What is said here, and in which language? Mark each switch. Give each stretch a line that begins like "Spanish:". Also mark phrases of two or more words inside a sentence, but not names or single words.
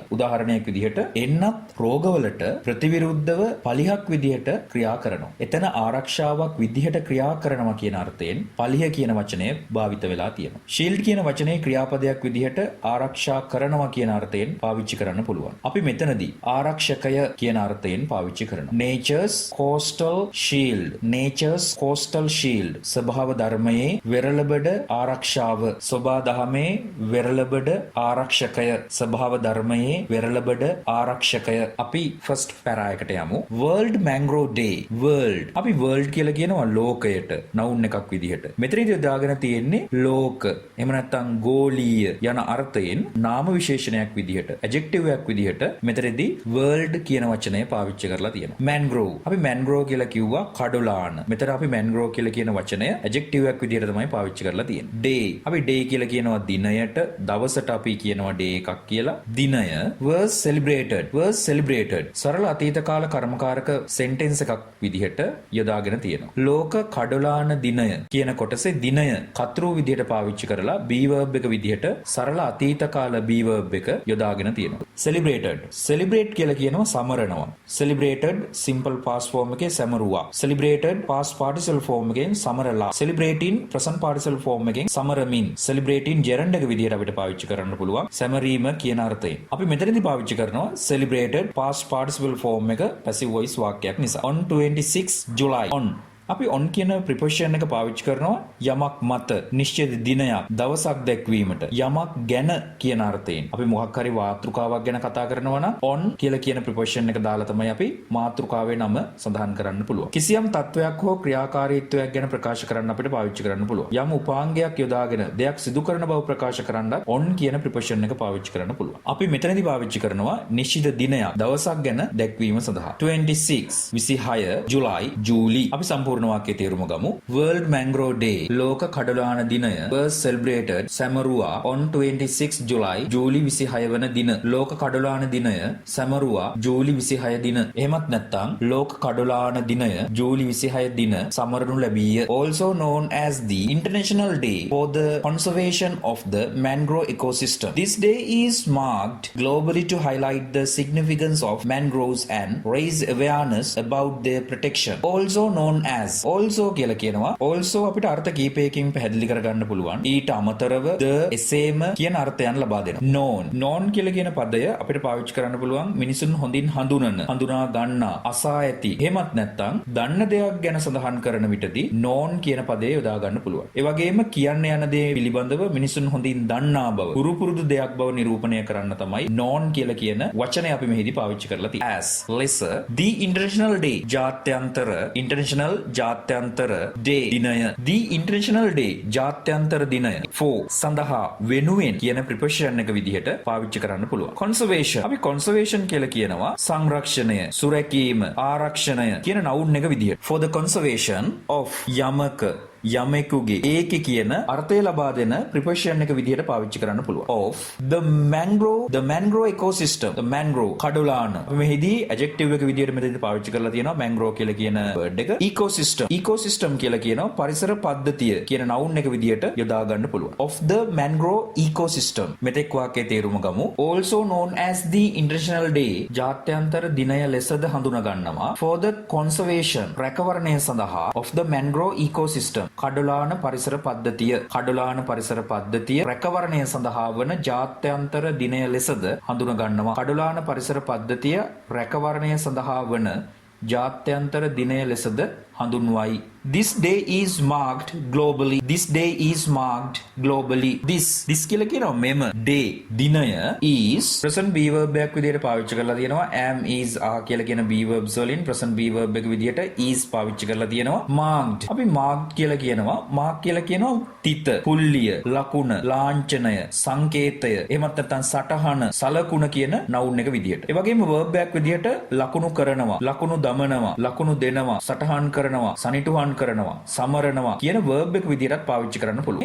Sinhala: උදාහරණයක් විදිහට එන්නත් රෝගවලට ප්‍රතිවිරුද්ධව පලිහක් විදිහට ක්‍රියා කරනවා. එතන ආරක්ෂාවක් විදිහට ක්‍රියා කරනවා කියන අර්ථයෙන් පලිහ කියන වචනය භාවිත වෙලා තියෙනවා. shield කියන වචනේ ක්‍රියාපදයක් විදිහට ආරක්ෂා කරනවා කියන අර්ථයෙන් පාවිච්චි කරන්න පුළුවන්. අපි මෙතනදී ආරක්ෂකය කියන අර්ථයෙන් පාවිච්චි කරනවා.
English: nature's coastal shield
Sinhala: ස්වභාව ධර්මයේ වෙරළබඩ ආරක්ෂාව. සෝබා දහමේ වෙරළබඩ ආරක්ෂකය. ස්වභාව ධර්මයේ වෙරළබඩ ආරක්ෂකය. අපි
English: first para
Sinhala: එකට යමු. World Mangrove Day. world අපි world කියලා කියනවා ලෝකයට noun එකක් විදිහට. මෙතනදී දාගෙන තියෙන්නේ ලෝක. එහෙම නැත්නම් ගෝලීය යන අර්ථයෙන් නාම විශේෂණයක් විදිහට adjective එකක් විදිහට මෙතනදී world කියන වචනය පාවිච්චි කරලා තියෙනවා. mangrove අපි mangrove කියලා කිව්වා කඩොලාන. මෙතන අපි mangrove කියලා කියන වචනය adjective එකක් විදිහට තමයි පාවිච්චි කරලා තියෙන්නේ. day අපි day කියලා කියනවා දිනයට, දවසට අපි කියනවා day එකක් කියලා. දිනය
English: was celebrated
Sinhala: සරල අතීත කාල කර්මකාරක sentence එකක් විදිහට යොදාගෙන තියෙනවා. ලෝක කඩොලාන දිනය කියන කොටසේ දිනය කතරු විදිහට පාවිච්චි කරලා
English: be verb
Sinhala: එක විදිහට සරල අතීත කාල
English: be verb
Sinhala: එක යොදාගෙන තියෙනවා. celebrate කියලා කියනවා සමරනවා.
English: celebrated simple past form
Sinhala: එකේ සමරුවා.
English: celebrated past participle form
Sinhala: එකෙන් සමරලා.
English: celebrating present participle form
Sinhala: එකෙන් සමරමින්.
English: celebrating gerund
Sinhala: එක විදිහට අපිට පාවිච්චි කරන්න පුළුවන් සැමරීම කියන අර්ථයෙන්. අපි මෙතනදී පාවිච්චි කරනවා
English: celebrated past participle form
Sinhala: එක
English: passive voice
Sinhala: වාක්‍යයක් නිසා.
English: on 26 July on
Sinhala: අපි on කියන preposition එක පාවිච්චි කරනවා යමක් මත නිශ්චිත දිනයක් දවසක් දැක්වීමට යමක් ගැන කියන අර්ථයෙන්. අපි මොකක් හරි මාතෘකාවක් ගැන කතා කරනවා නම් on කියලා කියන preposition එක දාලා තමයි අපි මාතෘකාවේ නම සඳහන් කරන්න පුළුවන්. කිසියම් තත්වයක් හෝ ක්‍රියාකාරීත්වයක් ගැන ප්‍රකාශ කරන්න අපිට පාවිච්චි කරන්න පුළුවන්. යම් උපාංගයක් යොදාගෙන දෙයක් සිදු කරන බව ප්‍රකාශ කරන්නත් on කියන preposition එක පාවිච්චි කරන්න පුළුවන්. අපි මෙතනදී පාවිච්චි කරනවා නිශ්චිත දිනයක් දවසක් ගැන දැක්වීම සඳහා. 26 26 ජුලයි ජූලි. අපි සම්පූර්ණ වාක්‍යයේ තේරුම ගමු. World Mangrove Day ලෝක කඩලාන දිනය
English: was celebrated
Sinhala: සැමරුවා
English: on 26 July
Sinhala: ජූලි 26 වන දින. ලෝක කඩලාන දිනය සැමරුවා ජූලි 26 දින. එහෙමත් නැත්නම් ලෝක කඩලාන දිනය ජූලි 26 දින සමරනු ලැබීය.
English: Also known as the International Day for the Conservation of the Mangrove Ecosystem. This day is marked globally to highlight the significance of mangroves and raise awareness about their protection. Also known as
Sinhala: also කියලා කියනවා. Also අපිට අර්ථ කීපයකින් පැහැදිලි කරගන්න පුළුවන්. ඊට අමතරව the එසේම කියන අර්ථයන් ලබා දෙනවා. known කියලා කියන පදය අපිට පාවිච්චි කරන්න පුළුවන් මිනිසුන් හොඳින් හඳුනා ගන්නා අසා ඇති. එහෙමත් නැත්නම් දන්න දෙයක් ගැන සඳහන් කරන විටදී known කියන පදේ යොදා ගන්න පුළුවන්. ඒ වගේම කියන්න යන දේ පිළිබඳව මිනිසුන් හොඳින් දන්නා බව පුරුදු දෙයක් බව නිරූපණය කරන්න තමයි known කියලා කියන වචනය අපි මෙහිදී පාවිච්චි කරලා තියෙන්නේ.
English: as lesser the international day
Sinhala: ජාත්‍යන්තර day දිනය
English: the international day
Sinhala: ජාත්‍යන්තර දිනය for සඳහා වෙනුවෙන් කියන preposition එක විදිහට පාවිච්චි කරන්න පුළුවන්. conservation අපි conservation කියලා කියනවා සංරක්ෂණය සුරැකීම ආරක්ෂණය කියන noun එක විදිහට.
English: for the conservation of
Sinhala: යමෙකුගේ ඒකේ කියන අර්ථය ලබා දෙන preposition එක විදිහට පාවිච්චි කරන්න පුළුවන්.
English: of the mangrove ecosystem the mangrove කඩලාන.
Sinhala: අපි මෙහිදී adjective එක විදිහට මෙතනදී පාවිච්චි කරලා තියෙනවා mangrove කියලා කියන word එක. ecosystem කියලා කියනවා පරිසර පද්ධතිය කියන noun එක විදිහට යොදා ගන්න පුළුවන්.
English: of the mangrove ecosystem
Sinhala: මෙතෙක් වාක්‍යයේ තේරුම ගමු.
English: also known as the international day
Sinhala: ජාත්‍යන්තර දිනය ලෙසද හඳුනා ගන්නවා.
English: for the conservation
Sinhala: රැකවරණය සඳහා
English: of the mangrove ecosystem
Sinhala: කඩලාන පරිසර පද්ධතිය රැකවරණය සඳහා වන ජාත්‍යන්තර දිනය ලෙසද හඳුනා ගන්නවා. කඩලාන පරිසර පද්ධතිය රැකවරණය සඳහා වන ජාත්‍යන්තර දිනය ලෙසද හඳුන්වයි.
English: This day is marked globally.
Sinhala: This කියලා කියනවා මෙම day දිනය
English: is present be verb
Sinhala: එකක් විදිහට පාවිච්චි කරලා තියෙනවා.
English: am is are
Sinhala: කියලා කියන
English: be verbs
Sinhala: වලින්
English: present be verb
Sinhala: එක විදිහට is පාවිච්චි කරලා තියෙනවා. marked අපි marked කියලා කියනවා. mark කියලා කියනවා තිත, පුල්ලිය, ලකුණ, ලාංඡනය, සංකේතය, එහෙමත් නැත්නම් සටහන, සලකුණ කියන noun එක විදිහට. ඒ වගේම verb එකක් විදිහට ලකුණු කරනවා, ලකුණු දමනවා, ලකුණු දෙනවා, සටහන් කරනවා, සනිටුහන් කරනවා, සමරනවා කියන verb එක විදිහටත් පාවිච්චි කරන්න පුළුවන්.